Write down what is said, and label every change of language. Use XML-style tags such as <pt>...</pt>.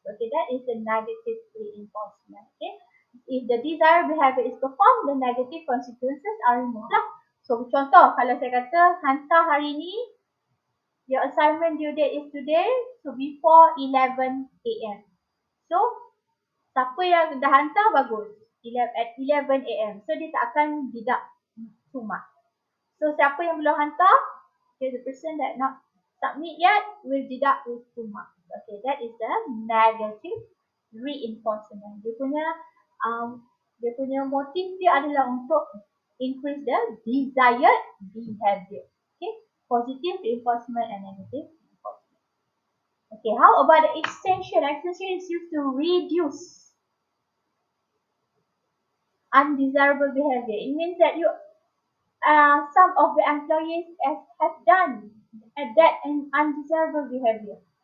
<en>Okay, that is the negative reinforcement. Okay, if the desired behavior is performed, the negative consequences are removed lah. So</en> <ms>contoh kalau saya kata hantar hari ni</ms> <en>Your assignment due date is today, so before 11 a.m.</en> <ms>So, siapa yang dah hantar bagus. 11, at 11 a.m. So, dia tak akan deduct 2 mark.</ms> <en>So,</en> <ms>siapa yang belum hantar,</ms> <en>okay, the person that not submit yet will deduct with 2 marks. Okay, that is the negative reinforcement.</en> <ms>Dia punya motif dia adalah untuk</ms> <en>increase the desired behavior. Okay, positive reinforcement and negative reinforcement. Okay, how about the extension? Extension is used to reduce undesirable behavior. It means that some of the employees have done that undesirable behavior.</en>